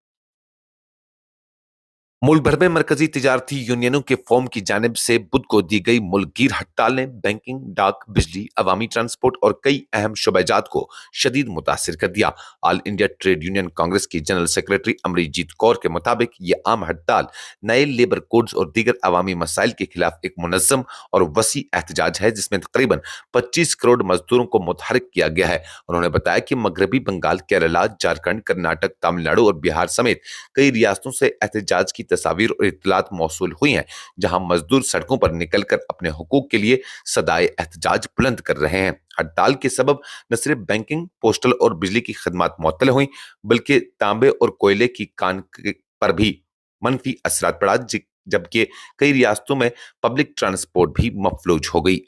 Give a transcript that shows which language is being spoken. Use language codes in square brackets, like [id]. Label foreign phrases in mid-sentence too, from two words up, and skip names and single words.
[ur] ملک بھر میں مرکزی تجارتی یونینوں کے فورم کی جانب سے بدھ کو دی گئی ملک گیر ہڑتال نے بینکنگ، ڈاک، بجلی، عوامی ٹرانسپورٹ اور کئی اہم شعبہ جات کو شدید متاثر کر دیا۔ آل انڈیا ٹریڈ یونین کانگریس کی جنرل سیکرٹری امریت جیت کور کے مطابق یہ عام ہڑتال نئے لیبر کوڈز اور دیگر عوامی مسائل کے خلاف ایک منظم اور وسیع احتجاج ہے جس میں تقریباً 25 کروڑ مزدوروں کو متحرک کیا گیا ہے۔ انہوں نے بتایا کہ مغربی بنگال، کیرلا، جھارکھنڈ، کرناٹک، تامل ناڈو اور بہار سمیت کئی ریاستوں سے احتجاج کی تصاویر اور اطلاعات موصول ہوئی ہیں، جہاں مزدور سڑکوں پر نکل کر اپنے حقوق کے لیے صدائے احتجاج بلند کر رہے ہیں۔ ہڑتال کے سبب نہ صرف بینکنگ، پوسٹل اور بجلی کی خدمات معطل ہوئیں بلکہ تانبے اور کوئلے کی کان پر بھی منفی اثرات پڑا، جبکہ کئی ریاستوں میں پبلک ٹرانسپورٹ بھی مفلوج ہو گئی۔